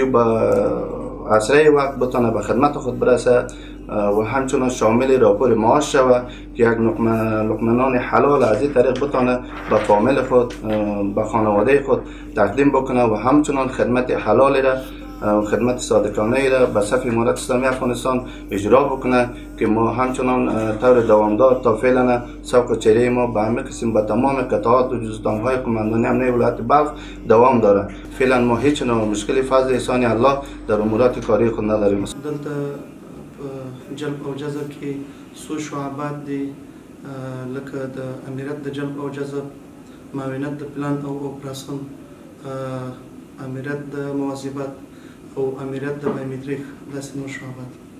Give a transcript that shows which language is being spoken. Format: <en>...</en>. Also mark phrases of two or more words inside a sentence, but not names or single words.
<fa>با اسرع وقت بتونه به خدمت خود برسه و همچنان شامل راپور معاش شود که یک لقمه حلال از این طریق بتونه به فامیل خود به خانواده خود تقدیم بکنه و همچنان خدمت حلال را خدمت صادقانه را به صف امارت اسلامی افغانستان اجرا بکنه که ما همچنان طور دوامدار تا فعلا سوق و چهره ما به همه قسم به تمام قطعات و جزستانهای قماندانی امنیه ولایت بلخ دوام داره. فعلا ما هیچ نوع مشکلی فضل احسان الله در امورات کاری خود نداریم.</fa> <ps>دلته جلب او جذب کې څو شعبات دي لکه د امریت د جلب او جذب، معاونت د پلان او اپراسیون، امریت د مواظبت او امریت د بایومټریک، داسې نور شعبات.</ps>